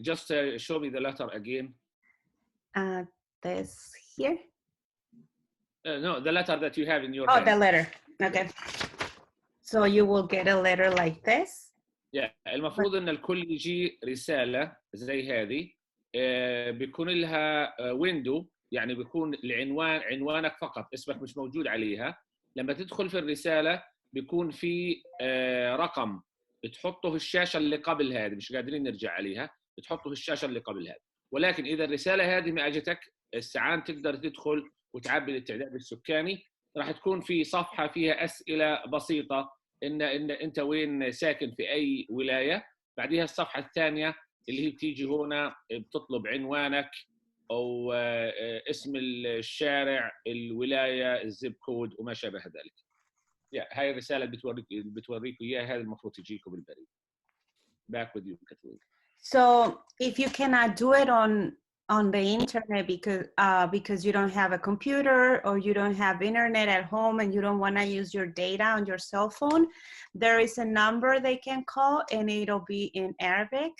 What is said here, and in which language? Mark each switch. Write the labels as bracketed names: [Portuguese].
[English] Just show me the letter again. This here. No, the letter that you have in your Oh, hand. the letter. Okay. So you will get a letter like this. Yeah. [Arabic] المفروض ان الكل يجي رساله زي هذه بيكون لها ويندو، يعني بيكون العنوان عنوانك فقط، اسمك مش موجود عليها. لما تدخل في الرساله بيكون في رقم بتحطه في الشاشه اللي قبل هذه، مش قادرين نرجع عليها، بتحطه في الشاشه اللي قبل هذه. ولكن اذا الرساله هذه ما اجتك الساعان تقدر تدخل وتعبي التعداد السكاني. راح تكون في صفحه فيها اسئله بسيطه، ان انت وين ساكن في اي ولايه. بعدها الصفحه الثانيه اللي هي بتيجي هنا بتطلب عنوانك او اسم الشارع، الولايه، الزب كود وما شابه ذلك. هاي الرساله اللي بتوريكم اياها، هذا المفروض تجيكم بالبريد. [English] Back with you, Catalina. So if you cannot do it on the internet because you don't have a computer or you don't have internet at home and you don't want to use your data on your cell phone, there is a number they can call and it'll be in Arabic.